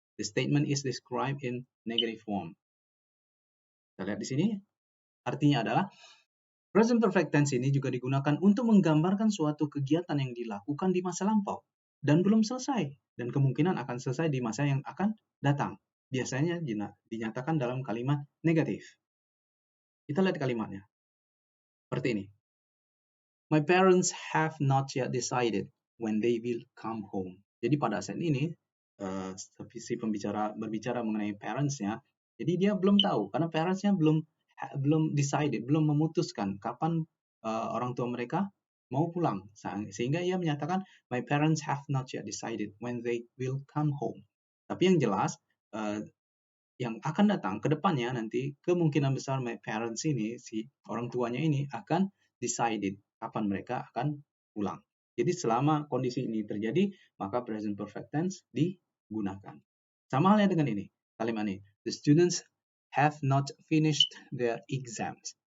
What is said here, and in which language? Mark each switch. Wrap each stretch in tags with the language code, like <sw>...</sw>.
<en>The statement is described in negative form.</en> <id>Kita lihat di sini, artinya adalah present perfect tense ini juga digunakan untuk menggambarkan suatu kegiatan yang dilakukan di masa lampau dan belum selesai dan kemungkinan akan selesai di masa yang akan datang. Biasanya dinyatakan dalam kalimat negatif. Kita lihat kalimatnya. Seperti ini.</id> <en>My parents have not yet decided when they will come home.</en> <id>Jadi pada saat ini, si pembicara berbicara mengenai parents-nya, jadi dia belum tahu karena parents-nya belum decided, belum memutuskan kapan orang tua mereka mau pulang. Sehingga ia menyatakan</id> <en>my parents have not yet decided when they will come home.</en> <id>Tapi yang jelas yang akan datang ke depannya nanti kemungkinan besar</id> <en>my parents</en> <id>ini, si orang tuanya ini akan decided kapan mereka akan pulang. Jadi selama kondisi ini terjadi, maka present perfect tense digunakan. Sama halnya dengan ini, kalimat ini.</id> <en>The students have not finished their exams.</en>